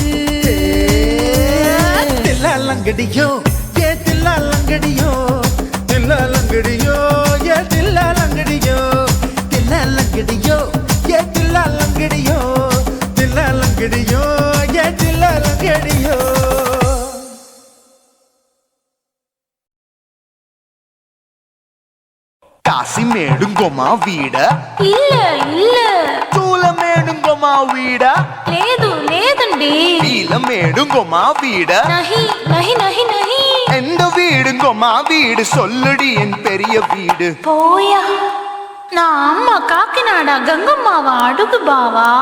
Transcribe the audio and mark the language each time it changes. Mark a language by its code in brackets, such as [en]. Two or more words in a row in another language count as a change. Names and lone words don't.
[ta] தில்லாலங்கடியோ ஏ தில்லாலங்கடியோ தில்லாலங்கடியோ ஏ தில்லாலங்கடியோ தில்லாலங்கடியோ ஏ தில்லாலங்கடியோ தில்லாலங்கடியோ ஏ தில்லாலங்கடியோ காசிமேடுங்கொமா வீட இல்ல இல்ல சூளமேடுங்கொமா வீட [te] లేదు లేదండి [ta] வீலமேடுங்கொமா வீட [hi] नहीं नहीं नहीं नहीं [ta] எந்த வீடுங்கொமா வீடு சொல்லுடி என் பெரிய வீடு போயா நான் அம்மா காக்கிநாடா கங்கம்மாவா அடுகு பாவா